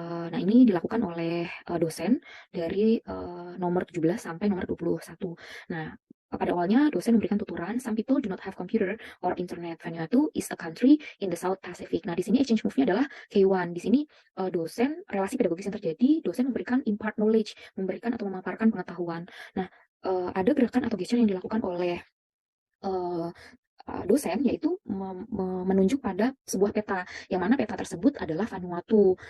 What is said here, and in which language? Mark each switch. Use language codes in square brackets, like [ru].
[id] Nah, ini dilakukan oleh, dosen dari, nomor 17 sampai nomor 21. Nah, pada awalnya dosen memberikan tuturan, [en] "Some people do not have computer or internet. Vanuatu is a country in the South Pacific." [id] Nah, di sini exchange move-nya adalah K1. Di sini, dosen relasi pedagogis yang terjadi, dosen memberikan [en] impart knowledge, [id] memberikan atau memaparkan pengetahuan. Nah, ada gerakan atau gesture yang dilakukan oleh, eee dosen, yaitu menunjuk pada sebuah peta, yang mana peta tersebut adalah Vanuatu.